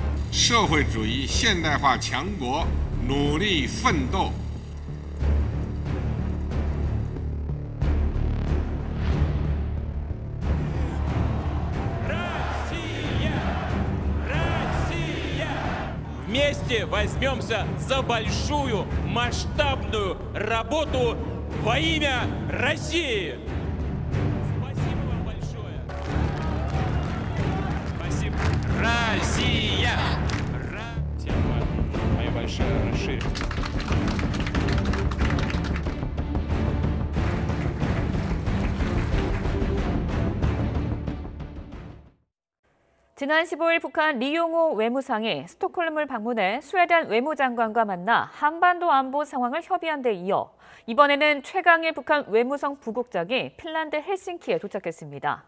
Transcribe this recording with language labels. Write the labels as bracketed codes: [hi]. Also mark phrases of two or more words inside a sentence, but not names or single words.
[zh] 社会主义现代化强国努力奋斗。 [ru] Вместе возьмемся за большую масштабную работу во имя России. Спасибо вам большое. Спасибо. Россия! Тема моя большая расширена. [ko] 지난 15일 북한 리용호 외무상이 스톡홀름을 방문해 스웨덴 외무장관과 만나 한반도 안보 상황을 협의한 데 이어 이번에는 최강일 북한 외무성 부국장이 핀란드 헬싱키에 도착했습니다.